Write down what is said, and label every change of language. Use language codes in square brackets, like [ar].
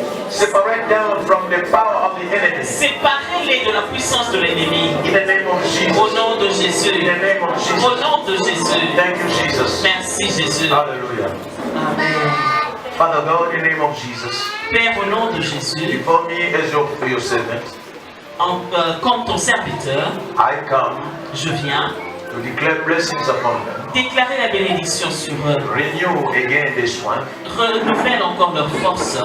[en] Separate them from the power of the enemy. [fr] Séparez-les de la puissance de l'ennemi. [en] In the name of Jesus. [fr] Au nom de Jésus. [en] In the name of Jesus. [fr] Au nom de Jésus. [en] Thank you, Jesus. [fr] Merci Jésus. [en] Hallelujah. Amen. Father God, in the name of Jesus. [fr] Père, au nom de Jésus, [en] Before me as your servant, [fr] comme ton serviteur, [en] I come [fr] je viens [en] to declare blessings upon them. [fr] déclarer la bénédiction sur eux. [en] Renew again this one. [fr] Renouvelle encore leur force.